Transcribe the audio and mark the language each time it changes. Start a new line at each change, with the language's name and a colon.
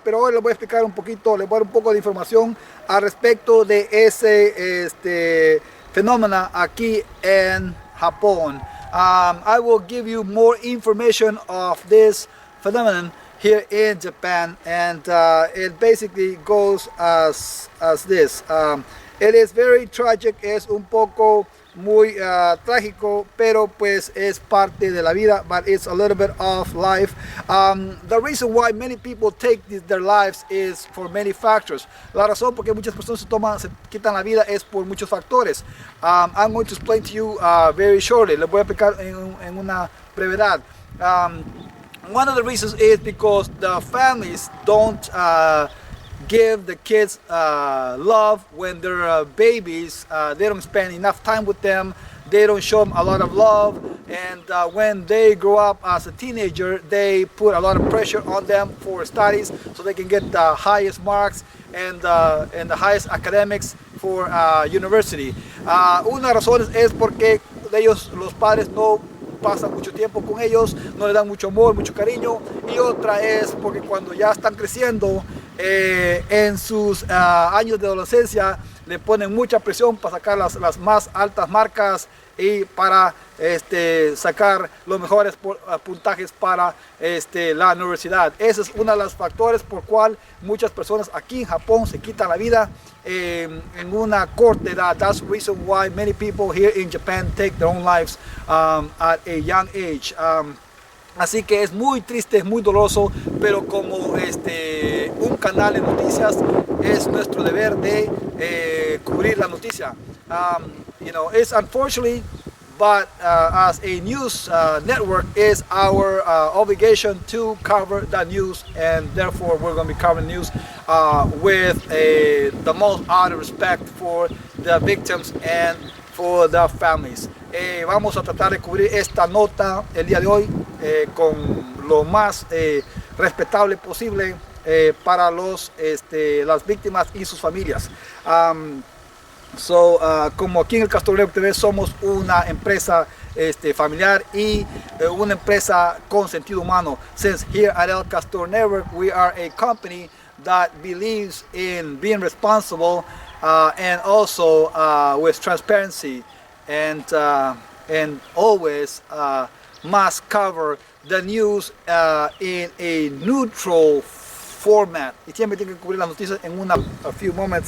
Spanish: Pero hoy les voy a explicar un poquito, les voy a dar un poco de información al respecto de ese fenómeno aquí en Japón.
English: I will give you more information of this phenomenon here in Japan, and it basically goes as this. It is very tragic,
Spanish: es un poco muy trágico, pero pues es parte de la vida,
English: but it's a little bit of life. The reason why many people take their lives is for many factors.
Spanish: La razón por qué muchas personas se quitan la vida es por muchos factores.
English: I'm going to explain to you very shortly.
Spanish: Les voy a explicar en una brevedad.
English: One of the reasons is because the families don't give the kids love when they're babies. They don't spend enough time with them. They don't show them a lot of love. And when they grow up as a teenager, they put a lot of pressure on them for studies so they can get the highest marks and the highest academics for university.
Spanish: Una razón es porque ellos, los padres, no pasan mucho tiempo con ellos, no les dan mucho amor, mucho cariño. Y otra es porque cuando ya están creciendo, en sus años de adolescencia, le ponen mucha presión para sacar las más altas marcas y para sacar los mejores puntajes para la universidad. Ese es uno de los factores por cual muchas personas aquí en Japón se quitan la vida en una corta edad.
English: That's the reason why many people here in Japan take their own lives at a young age.
Spanish: Así que es muy triste, es muy doloroso, pero como un canal de noticias es nuestro deber de cubrir la noticia.
English: It's unfortunately, but as a news network, is our obligation to cover the news, and therefore we're going to be covering news with the most out of respect for the victims and for the families.
Spanish: Vamos a tratar de cubrir esta nota el día de hoy con lo más respetable posible para las víctimas y sus familias. So, como aquí en el Castor Network TV somos una empresa familiar y una empresa con sentido humano.
English: Since here at El Castor Network we are a company that believes in being responsible and also with transparency and always must cover the news in a neutral format.
Spanish: Y siempre tiene que cubrir las noticias en
English: a few moments.